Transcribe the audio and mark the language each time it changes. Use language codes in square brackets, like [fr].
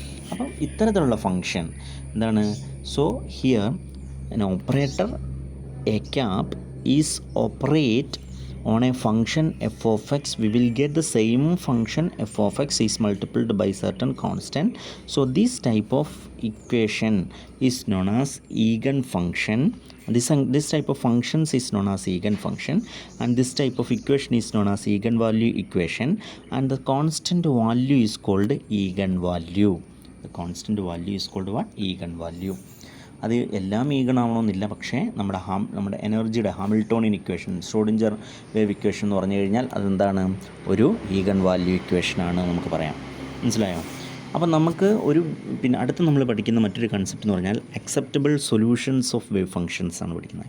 [ml] അപ്പം ഇത്തരത്തിലുള്ള ഫംഗ്ഷൻ എന്താണ്? [en] So here an operator a cap is operate on a function f of x, we will get the same function f of x is multiplied by certain constant. So this type of equation is known as eigenfunction. This type of functions is known as eigenfunction, and this type of equation is known as eigenvalue equation, and the constant value is called eigenvalue. The constant value is called what? Eigenvalue. [ml] അത് എല്ലാം eigen ആവണമെന്നില്ല, പക്ഷേ നമ്മുടെ എനർജിയുടെ Hamiltonian equation, Schrödinger wave equation എന്ന് പറഞ്ഞു കഴിഞ്ഞാൽ അതെന്താണ്? ഒരു ഈഗൺ വാല്യൂ ഇക്വേഷനാണ് നമുക്ക് പറയാം. മനസ്സിലായോ? അപ്പം നമുക്ക് പിന്നെ അടുത്ത് നമ്മൾ പഠിക്കുന്ന മറ്റൊരു കൺസെപ്റ്റ് എന്ന് പറഞ്ഞാൽ acceptable solutions of wave functions ആണ് പഠിക്കുന്നത്.